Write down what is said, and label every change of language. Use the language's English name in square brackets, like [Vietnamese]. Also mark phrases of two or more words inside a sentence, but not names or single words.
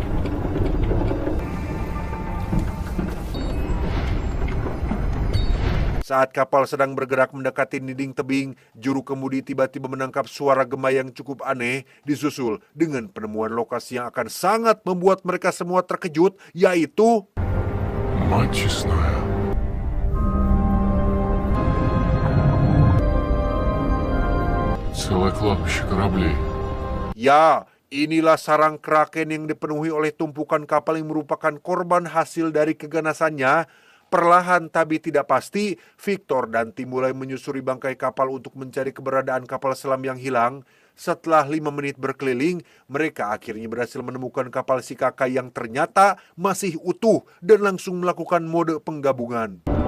[Indonesian] Saat kapal sedang bergerak mendekati dinding tebing, juru kemudi tiba-tiba menangkap suara gema yang cukup aneh, disusul dengan penemuan lokasi yang akan sangat membuat mereka semua terkejut, yaitu [Russian] Мать честная. Целое кладбище кораблей. [Indonesian] ya, inilah sarang Kraken yang dipenuhi oleh tumpukan kapal yang merupakan korban hasil dari keganasannya. Perlahan tapi tidak pasti, Victor dan tim mulai menyusuri bangkai kapal untuk mencari keberadaan kapal selam yang hilang. Setelah 5 menit berkeliling, mereka akhirnya berhasil menemukan kapal si kakak yang ternyata masih utuh dan langsung melakukan mode penggabungan.